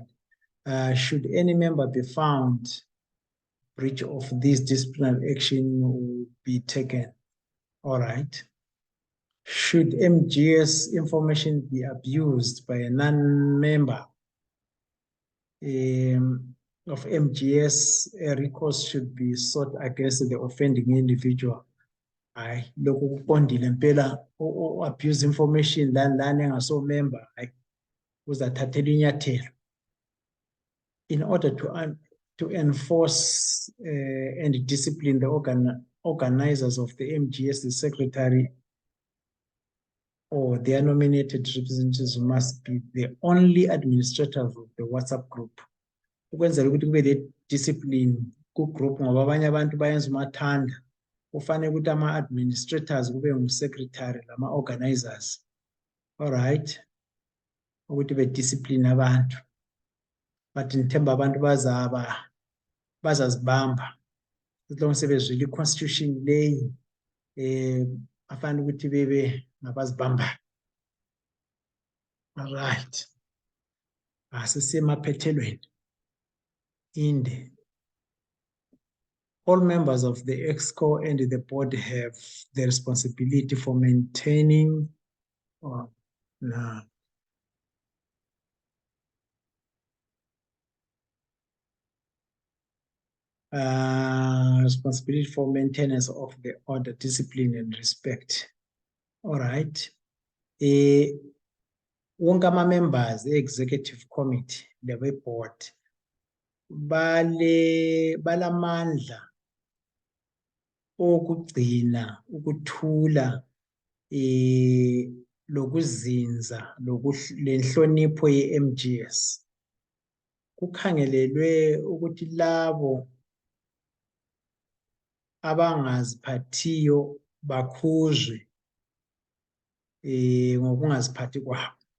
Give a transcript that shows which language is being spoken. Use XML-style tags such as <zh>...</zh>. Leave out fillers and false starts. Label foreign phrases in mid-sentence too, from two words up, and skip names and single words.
<en>Should any member be found breach of this, disciplinary action will be taken. All right. Should MGS information be abused by a non-member of MGS, a recourse should be sought against the offending individual.</en> <nd>Hayi, lokhu kuqondile impela</nd> <en>abuse information</en> <nd>lana engaso member, hayi uzathathela inyathelo.</nd> <en>In order to enforce and discipline the organizers of the MGS, the secretary or their nominated representatives must be the only administrators of the WhatsApp group.</en> <nd>Ukwenzela ukuthi kube le discipline ku group ngoba abanye abantu bayenza umathanda. Kufanele ukuthi ama-administrators kube ngu-secretary lama-organizers.</nd> <en>All right.</en> <nd>Ukuthi be-discipline abantu. But ngithemba abantu bazazibamba. As long as sebezwile i-constitution leyi, afanele ukuthi bebe ngabazibamba.</nd> <en>All right.</en> <nd>Asisemaphethelweni. Inde.</nd> <en>All members of the EXCO and the board have the responsibility for maintaining responsibility for maintenance of the order, discipline, and respect. All right.</en> <nd>Wonke ama</nd> <en>members, the executive committee, the board,</en> <nd>balamandla okugcina ukuthula lokuzinza lenhlonipho ye-MGS. Kukhangelelwe ukuthi labo abangaziphathiyo bakhuzwe ngokungaziphathi kwabo.</nd>